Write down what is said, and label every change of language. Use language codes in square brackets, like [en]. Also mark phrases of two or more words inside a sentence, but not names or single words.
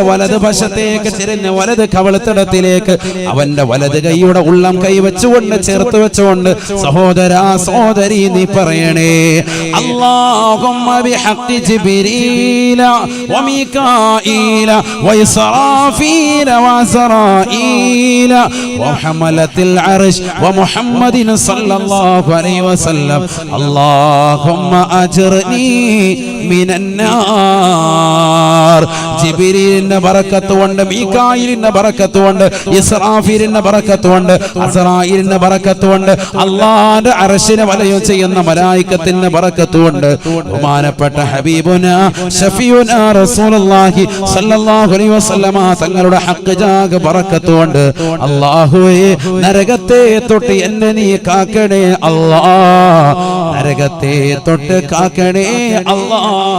[ml] വലത് വശത്തേക്ക് തിരിഞ്ഞ് വലത് കവളത്തടത്തിലേക്ക് അവന്റെ വലത് കൈയുടെ ഉള്ളം കൈ വെച്ചുകൊണ്ട് ചേർത്ത് വെച്ചുകൊണ്ട് സഹോദരാ സഹോദരി നീ പറയണേ, [ar] اللهم بحق جبريل وميكائيل وإسرافيل وعزرائيل وحملة العرش ومحمد صلى الله عليه وسلم اللهم أجرني من النار. [ml] ജിബ്രീലിന്റെ ബറക്കത്ത് കൊണ്ട്, മീകായിലിന്റെ ബറക്കത്ത് കൊണ്ട്, ഇസ്രാഫീലിന്റെ ബറക്കത്ത് കൊണ്ട്, അസ്റായീലിന്റെ ബറക്കത്ത് കൊണ്ട്, അല്ലാഹുവിന്റെ അർശിനെ വലയം ചെയ്യുന്ന മലായികത്തിന്റെ ബറക്കത്ത് കൊണ്ട്, ബഹുമാനപ്പെട്ട [ar] حبيبنا شفيعنا رسول الله صلى الله عليه وسلم [ml] തങ്ങളുടെ ഹഖ് ജാഗ ബറക്കത്ത് കൊണ്ട് അല്ലാഹുവേ നരകത്തെ തൊട്ട് എന്നെ നീ കാക്കണേ അല്ലാഹ്, നരകത്തെ തൊട്ട് കാക്കണേ അല്ലാഹ്.